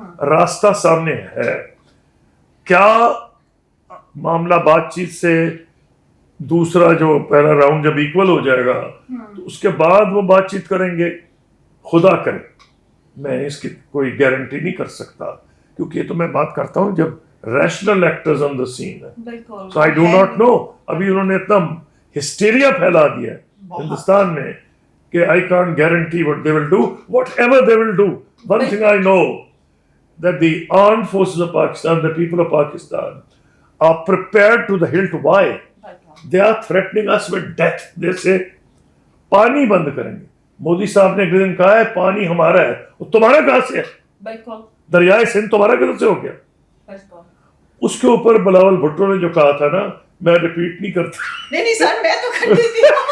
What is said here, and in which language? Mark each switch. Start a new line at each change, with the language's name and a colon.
Urdu: راستہ سامنے ہے. کیا معاملہ بات چیت سے دوسرا جو پہلا راؤنڈ جب ایکول ہو جائے گا تو اس کے بعد وہ بات چیت کریں گے؟ خدا کرے, میں اس کی کوئی گارنٹی نہیں کر سکتا کیونکہ یہ تو میں بات کرتا ہوں جب
English: rational actors on the scene
Urdu: ہے.
English: So I do not know.
Urdu: ابھی انہوں نے اتنا ہسٹیریا پھیلا دیا ہے ہندوستان میں کہ
English: I can't guarantee what they will do. Whatever they will do, one thing I know, that the armed forces of Pakistan, the people of Pakistan, are prepared to the hilt. Why? They are threatening us with death. They say,
Urdu: پانی بند کریں گے. مودی صاحب نے ایک دن کہا ہے پانی ہمارا ہے, وہ تمہارا کہاں سے ہے؟ دریائے سندھ تمہارا کدھر سے ہو گیا؟ اس کے اوپر بلاول بھٹو نے جو کہا تھا نا, میں ریپیٹ نہیں کرتا. نہیں سر, میں تو کرتی تھی.